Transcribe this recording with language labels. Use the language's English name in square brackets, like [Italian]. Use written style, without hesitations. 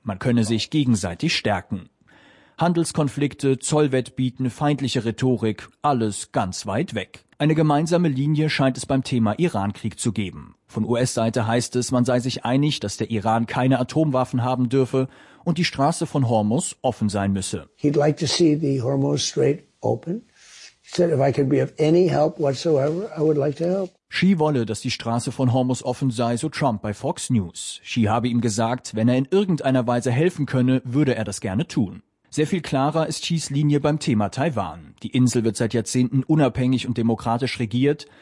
[German] Man könne sich gegenseitig stärken. Handelskonflikte, Zollwettbieten, feindliche Rhetorik, alles ganz weit weg. Eine gemeinsame Linie scheint es beim Thema Iran-Krieg zu geben. Von US-Seite heißt es, man sei sich einig, dass der Iran keine Atomwaffen haben dürfe und die Straße von Hormuz offen sein müsse. [English] He'd like to see the Hormuz Strait open. [German] Xi wolle, dass die Straße von Hormuz offen sei, so Trump bei Fox News. Xi habe ihm gesagt, wenn er in irgendeiner Weise helfen könne, würde er das gerne tun. Sehr viel klarer ist Xis Linie beim Thema Taiwan. Die Insel wird seit Jahrzehnten unabhängig und demokratisch regiert.